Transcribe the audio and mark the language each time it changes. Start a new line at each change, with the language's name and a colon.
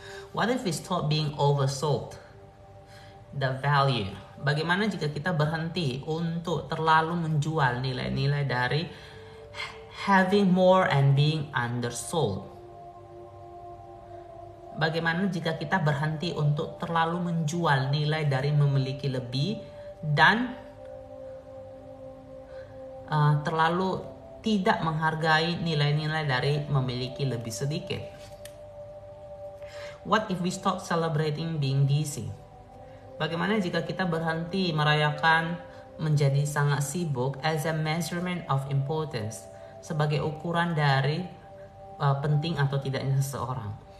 English: What if we stop being oversold the value?
Indonesian: Bagaimana jika kita berhenti untuk terlalu menjual nilai-nilai dari
English: having more and being undersold?
Indonesian: Bagaimana jika kita berhenti untuk terlalu menjual nilai dari memiliki lebih dan terlalu tidak menghargai nilai-nilai dari memiliki lebih sedikit?
English: What if we stop celebrating being busy?
Indonesian: Bagaimana jika kita berhenti merayakan menjadi sangat sibuk
English: as a measurement of importance,
Indonesian: sebagai ukuran dari penting atau tidaknya seseorang?